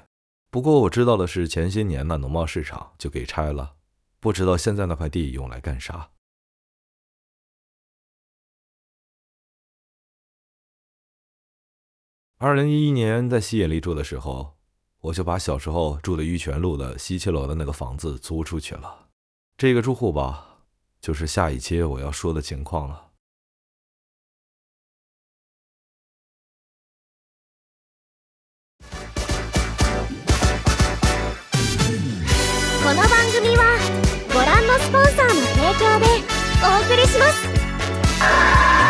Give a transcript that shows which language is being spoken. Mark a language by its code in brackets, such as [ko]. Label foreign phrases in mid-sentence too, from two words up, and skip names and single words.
[zh] 不过我知道的是，前些年那农贸市场就给拆了，不知道现在那块地用来干啥。2011年在西野里住的时候，我就把小时候住的玉泉路的西7楼的那个房子租出去了。这个住户吧，就是下一期我要说的情况了。 [ja] この番組はご覧のスポンサーの提供でお送りします。